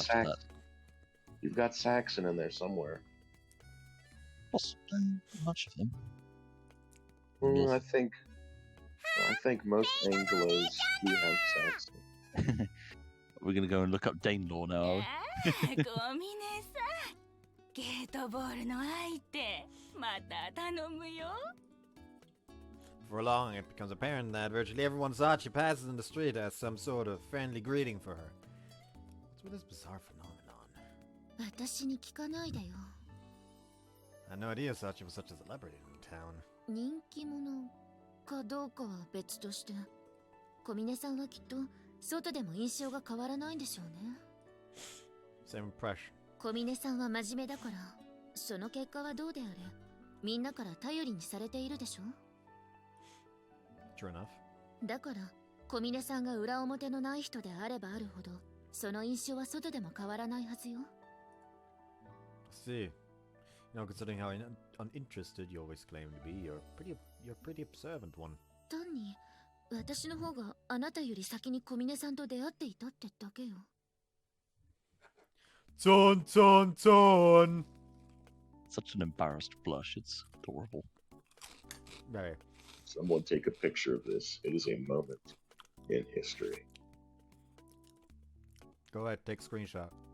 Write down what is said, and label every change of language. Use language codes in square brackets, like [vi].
[en] got it after Sax- that. You've got Saxon in there somewhere. Possibly much of them. I think most Anglos do have Saxon. We're gonna go and look up Danelaw now. [ja] ああ、小峰さん、ゲートボールの相手、また頼むよ。 [en] For long, it becomes apparent that virtually everyone Sachi passes in the street has some sort of friendly greeting for her. What's with this bizarre phenomenon? [ja] 私に聞かないでよ。 [en] I had no idea Sachi was such a celebrity in town. [ja] 人気者かどうかは別として、小峰さんはきっと外でも印象が変わらないんでしょうね。 [en] Same impression. [ja] 小峰さんは真面目だから、その結果はどうであれ、みんなから頼りにされているでしょ。 [en] True enough. [ja] だから、小峰さんが裏表のない人であればあるほど、その印象は外でも変わらないはずよ。 [en] See. You know, considering how uninterested you always claim to be, you're a pretty observant one. [ja] 単に、私の方があなたより先に小峰さんと出会っていたってだけよ。 Ton ton ton! [en] Such an embarrassed blush, it's adorable. Very. Someone take a picture of this. It is a moment in history. Go ahead, take a screenshot.